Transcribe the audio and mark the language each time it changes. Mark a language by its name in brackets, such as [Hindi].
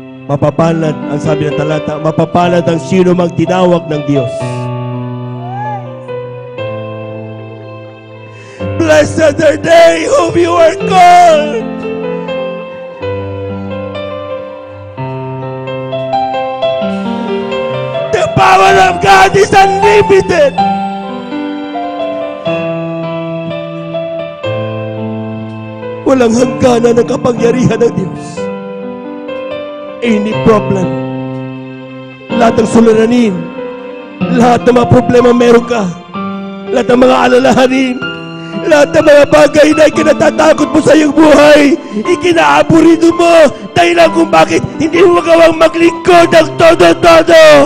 [Filipino] Mapapalad, ang sabi ng talata, mapapalad ang sino mang tinawag ng Diyos. [English] Blessed are they whom you are called. The power of God is unlimited. [Filipino] Walang hangganan ng kapangyarihan ng Diyos. [English] Any problem, [Filipino] lahat ng suliranin, lahat ng mga problema meron ka, lahat ng mga alalahanin, lahat ng mga bagay na ikinatatakot mo sa iyong buhay, ikinaaburido mo, dahilan kung bakit hindi mo magawang maglingkod ng todo-todo.